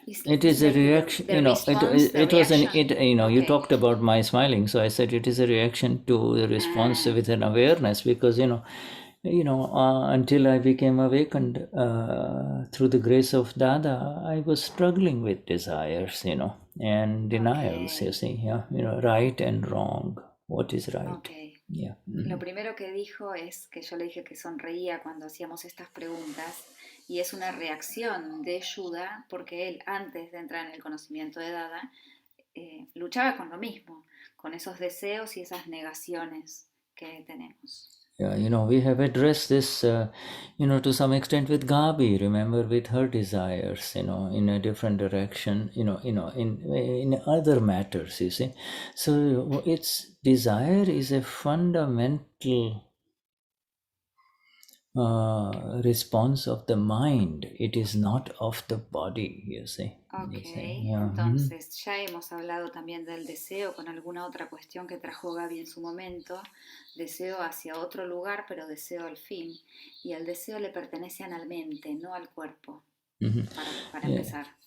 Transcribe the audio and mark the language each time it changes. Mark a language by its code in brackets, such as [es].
[en] It is a reaction, you know. It was an you talked about my smiling, so I said it is a reaction to the response with an awareness, because until I became awakened through the grace of Dada, I was struggling with desires, and denials. You see, right and wrong. What is right? Okay. Yeah. [es] Lo primero que dijo es que yo le dije que sonreía cuando hacíamos estas preguntas, y es una reacción de Shuddha porque él, antes de entrar en el conocimiento de Dada, luchaba con lo mismo, con esos deseos y esas negaciones que tenemos. [en] Yeah, we have addressed this, to some extent with Gabi, remember, with her desires, in a different direction, in other matters, you see. So desire is a fundamental response of the mind. It is not of the body, you see. Okay, Yeah. [es] Entonces ya hemos hablado también del deseo con alguna otra cuestión que trajo Gaby en su momento, deseo hacia otro lugar, pero deseo al fin, y el deseo le pertenece a la mente, no al cuerpo, para empezar.